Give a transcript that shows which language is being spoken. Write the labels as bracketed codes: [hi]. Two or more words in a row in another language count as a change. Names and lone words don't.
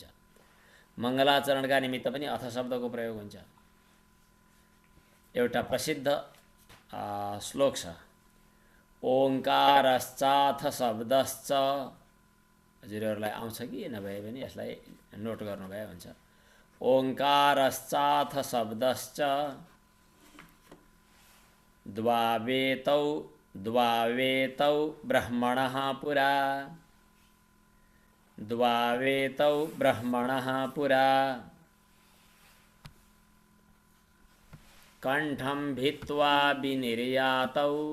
[ne] मङ्गलाचरणका निमित्त पनि अथ शब्दको प्रयोग हुन्छ। एउटा प्रसिद्ध श्लोक छ, [sa] ओङ्कारश्चाथ शब्दश्च। [ne] हजुरहरूलाई आउँछ कि नभए पनि यसलाई नोट गर्नुभए हुन्छ। [sa] ओङ्कारश्चाथ शब्दश्च द्वावेतौ ब्रह्मणः पुरा। द्वावेतौ ब्रह्मणः पुरा कंठं भित्त्वा विनिर्यातौ।